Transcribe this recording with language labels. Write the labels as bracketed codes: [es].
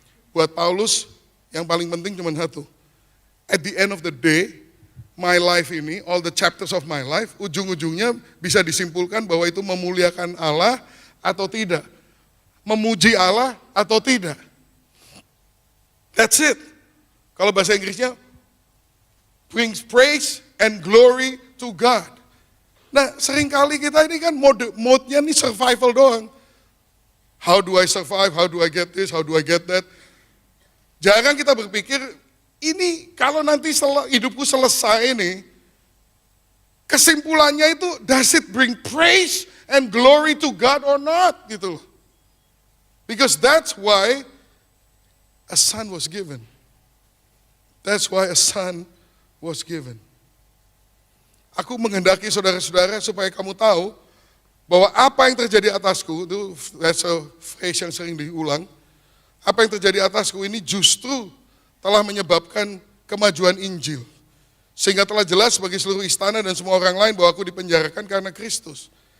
[id] Buat Paulus, yang paling penting cuma satu, [en] at the end of the day, my life [id] ini, [en] all the chapters of my life, [id] ujung-ujungnya bisa disimpulkan bahwa itu memuliakan Allah atau tidak. Memuji Allah atau tidak. [en] That's it. [id] Kalau bahasa Inggrisnya, [en] brings praise and glory to God. [id] Nah, seringkali kita ini kan mode-nya ini survival doang. [en] How do I survive? How do I get this? How do I get that? [id] Jarang kita berpikir, ini kalau nanti hidupku selesai ini, kesimpulannya itu, [en] does it bring praise and glory to God or not? [id] Gitu loh. [en] Because that's why a son was given. That's why a son was given. [id] Aku menghendaki saudara-saudara supaya kamu tahu bahwa apa yang terjadi atasku, itu [en] that's a phrase [id] yang sering diulang, apa yang terjadi atasku ini justru telah menyebabkan kemajuan Injil. Sehingga telah jelas bagi seluruh istana dan semua orang lain bahwa aku dipenjarakan karena Kristus.